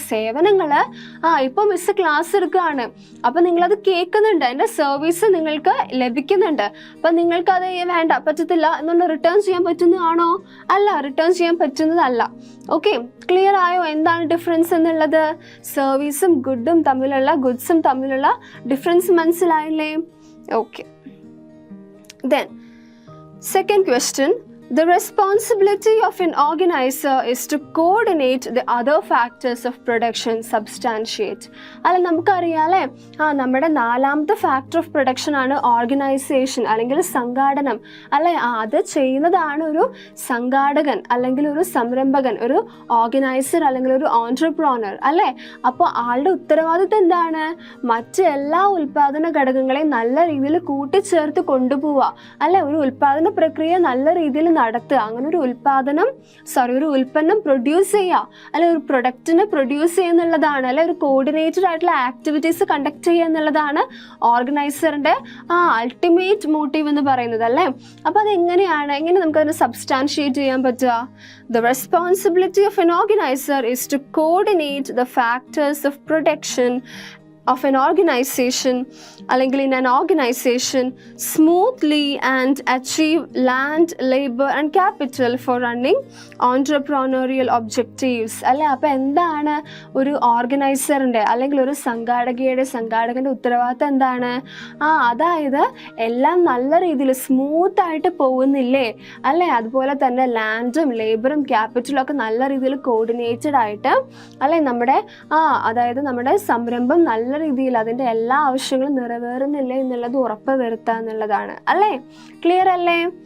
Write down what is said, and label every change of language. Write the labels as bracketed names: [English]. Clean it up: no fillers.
[Malayalam] സേവനങ്ങൾ ഇപ്പൊ miss class എടുക്കുകയാണ്, അപ്പൊ നിങ്ങളത് കേൾക്കുന്നുണ്ട്, എൻ്റെ സർവീസ് നിങ്ങൾക്ക് ലഭിക്കുന്നുണ്ട്, അപ്പൊ നിങ്ങൾക്ക് അത് വേണ്ട, പറ്റത്തില്ല എന്നുള്ള റിട്ടേൺ ചെയ്യാൻ പറ്റുന്നതാണോ? അല്ല, റിട്ടേൺ ചെയ്യാൻ പറ്റുന്നതല്ല. ഓക്കെ, ക്ലിയർ ആയോ എന്താണ് ഡിഫറൻസ് എന്നുള്ളത്? സർവീസും ഗുഡ്സും തമ്മിലുള്ള ഡിഫറൻസ് മനസ്സിലായില്ലേ? [English] Okay, then second question. The responsibility of an organizer is to coordinate the other factors of production substantiate. [Malayalam] അല്ല, നമുക്കറിയാം അല്ലേ, നമ്മുടെ നാലാമത്തെ ഫാക്ടർ ഓഫ് പ്രൊഡക്ഷൻ ആണ് ഓർഗനൈസേഷൻ അല്ലെങ്കിൽ സംഘാടനം അല്ലെ. അത് ചെയ്യുന്നതാണ് ഒരു സംഘാടകൻ അല്ലെങ്കിൽ ഒരു സംരംഭകൻ, ഒരു ഓർഗനൈസർ അല്ലെങ്കിൽ ഒരു ഓൺട്രപ്രോണർ അല്ലേ. അപ്പോൾ ആളുടെ ഉത്തരവാദിത്വം എന്താണ്? മറ്റെല്ലാ ഉൽപാദന ഘടകങ്ങളെയും നല്ല രീതിയിൽ കൂട്ടിച്ചേർത്ത് കൊണ്ടുപോവുക അല്ലെ. ഒരു ഉൽപാദന പ്രക്രിയ നല്ല രീതിയിൽ നടത്തുക, അങ്ങനെ ഒരു ഉൽപ്പന്നം പ്രൊഡ്യൂസ് ചെയ്യുക അല്ലെ, ഒരു പ്രൊഡക്റ്റിനെ പ്രൊഡ്യൂസ് ചെയ്യുന്നുള്ളതാണ് അല്ലെ. ഒരു കോർഡിനേറ്റഡ് ആയിട്ടുള്ള ആക്ടിവിറ്റീസ് കണ്ടക്ട് ചെയ്യുക എന്നുള്ളതാണ് ഓർഗനൈസറിന്റെ അൾട്ടിമേറ്റ് മോട്ടീവ് എന്ന് പറയുന്നത് അല്ലേ. അപ്പൊ എങ്ങനെ നമുക്കതിനെ സബ്സ്റ്റാൻഷിയേറ്റ് ചെയ്യാൻ പറ്റുക? [English] The responsibility of an organizer is to coordinate the factors of production of an organization അല്ലെങ്കിൽ in an organization smoothly and achieve land, labor and capital for running entrepreneurial objectives അല്ലേ. [Malayalam] അപ്പോൾ എന്താണ് ഒരു ഓർഗനൈസറിൻ്റെ അല്ലെങ്കിൽ ഒരു സംഘാടകൻ്റെ ഉത്തരവാദിത്തം എന്താണ്? അതായത് എല്ലാം നല്ല രീതിയിൽ സ്മൂത്തായിട്ട് പോകുന്നില്ലേ അല്ലേ. അതുപോലെ തന്നെ ലാൻഡും ലേബറും ക്യാപിറ്റലും ഒക്കെ നല്ല രീതിയിൽ കോർഡിനേറ്റഡ് ആയിട്ട് അല്ലേ, അതായത് നമ്മുടെ സംരംഭം നല്ല രീതിയിൽ അതിൻ്റെ എല്ലാ ആവശ്യങ്ങളും നിറവേറുന്നില്ല എന്നുള്ളത് ഉറപ്പ് വരുത്തുക എന്നുള്ളതാണ് അല്ലേ. ക്ലിയർ അല്ലേ?